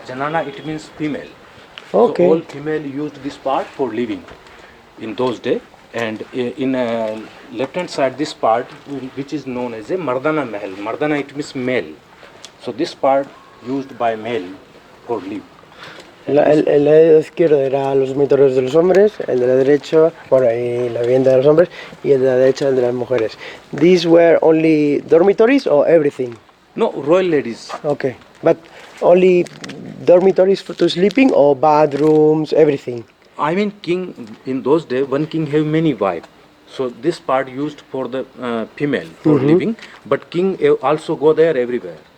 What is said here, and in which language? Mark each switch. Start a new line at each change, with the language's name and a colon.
English: Janana, it means female. Okay. So all female used this part for living in those days. And in left hand side, this part which is known as a Mardana Mahal. Mardana, it means male. So this part used by male for live.
Spanish: El lado izquierdo era los dormitorios de los hombres, el de la derecha, bueno, y la vivienda de los hombres, y el de la derecha el de las mujeres.
English: These were only dormitories or everything? No, royal ladies. Okay, but only dormitories to sleeping or bathrooms, everything? I mean, king in those days, one king have many wives. So this part used for the female for living, but king also go there everywhere.